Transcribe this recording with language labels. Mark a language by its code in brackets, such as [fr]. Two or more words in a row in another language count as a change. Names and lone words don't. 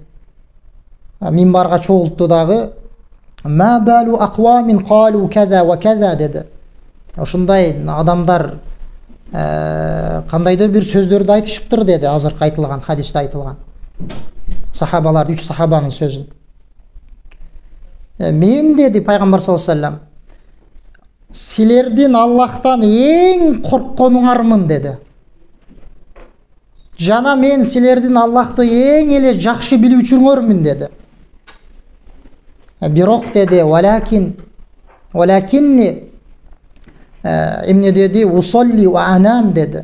[ky] Минбарга чогултту дагы, [ar] ما بال أقوام قالوا كذا وكذا [ky] деди. Ошундай адамдар кандайдыр бир сөздөрдү айтышыптыр деди, азыркы айтылган хадисте айтылган. Сахабалар, 3 сахабанын сөзүн. Мен деди пайгамбар [ar] صلى الله عليه وسلم, [ky] силердин Аллахтан эң коркконуңармын деди. Жана мен силердин Аллахты эң эле жакшы билүүчүңөрмүн деди. Бирок деди, валакинни эмне деди, [ar] أصلي وأنام [ky] деди.